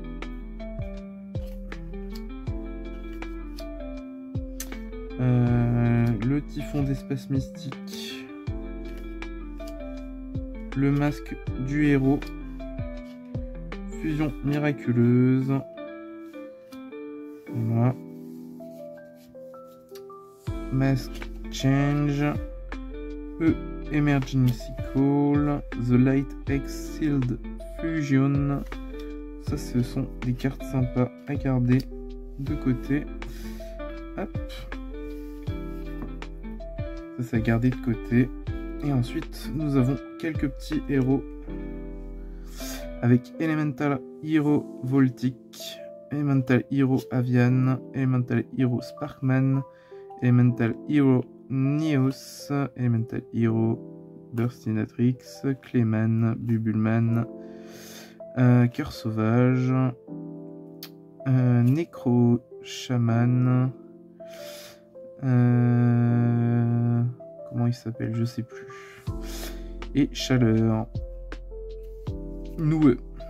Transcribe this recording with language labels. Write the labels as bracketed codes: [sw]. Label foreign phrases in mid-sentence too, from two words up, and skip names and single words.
[fr] Le typhon d'espace mystique. Le masque du héros. Fusion miraculeuse. Voilà. Mask change. Emergency call. The light X sealed fusion. Ça, ce sont des cartes sympas à garder de côté. Hop. Ça, c'est à garder de côté. Et ensuite, nous avons quelques petits héros. Avec Elemental Hero Voltic, Elemental Hero Avian, Elemental Hero Sparkman, Elemental Hero Neos, Elemental Hero Burstinatrix, Clayman, Bubulman, Cœur Sauvage, Necro Shaman, comment il s'appelle, je sais plus, et Chaleur Noueux.